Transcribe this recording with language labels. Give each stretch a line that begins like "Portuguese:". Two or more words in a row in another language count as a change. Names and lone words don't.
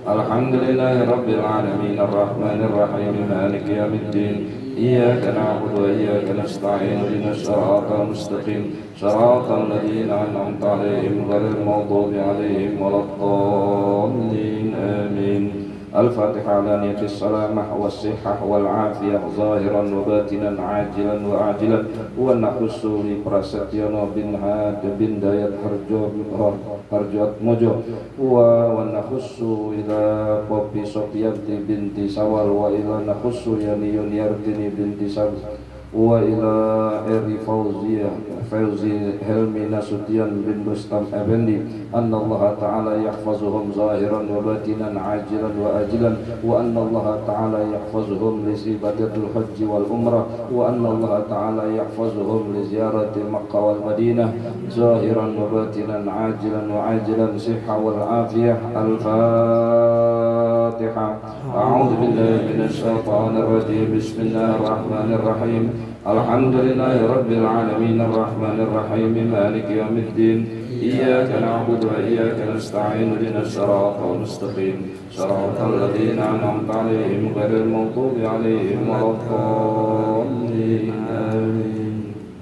Arabic: الحمد لله رب العالمين الرحمن الرحيم مالك يوم الدين إياك نعبد وإياك نستعين اهدنا الصراط المستقيم صراط الذين أنعمت عليهم غير المغضوب عليهم ولا الضالين آمين. الفاتحة على نية السلامة والصحة والعافية ظاهرا وباطنا عاجلا وآجلا. ونخص لprasetyono bin Had bin Dayat Harjot Mojo ونخص إلى Popi Sofiati binti Sawal وإلى نخص Yani Yuniartini binti Sawal وإلى Eri Fauzi Helmi Nasution bin Rustam Effendi أن الله تعالى يحفظهم ظاهرا وباطنا عاجلا وعاجلا وأن الله تعالى يحفظهم لسباتة الحج والعمرة وأن الله تعالى يحفظهم لزيارة مكة والمدينة ظاهرا وباطنا عاجلا وعاجلا صحة والعافية. Al-Fatihah. أعوذ بالله من الشيطان الرجيم. بسم الله الرحمن الرحيم. الحمد لله رب العالمين الرحمن الرحيم مالك يوم الدين إياك نعبد وإياك نستعين اهدنا الصراط المستقيم صراط الذين أنعمت عليهم غير المغضوب عليهم ولا الضالين آمين.